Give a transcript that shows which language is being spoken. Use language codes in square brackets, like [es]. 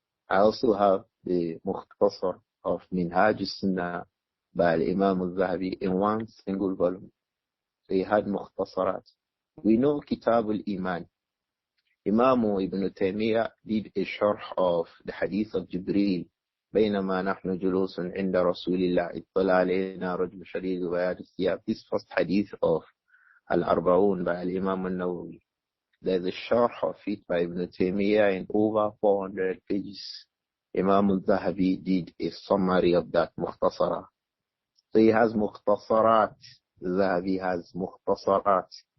[en] I also have the Mukhtasar of Minhaj al-Sunnah by Imam Adh-Dhahabi in 1 single volume. So he had Mukhtasarat. We know Kitab al-Iman. Imam Ibn Taymiyyah did a sharh of the hadith of Jibreel. [ar] بينما نحن جلوس عند رسول الله اطلع علينا رجل شديد بياض الثياب. [en] This first hadith of Al-Arba'un by Imam An-Nawawi. There's a sharh of it by Ibn Taymiyyah in over 400 pages. Imam Adh-Dhahabi did a summary of that Mukhtasara. So he has Mukhtasarat. Dhahabi has Mukhtasarat.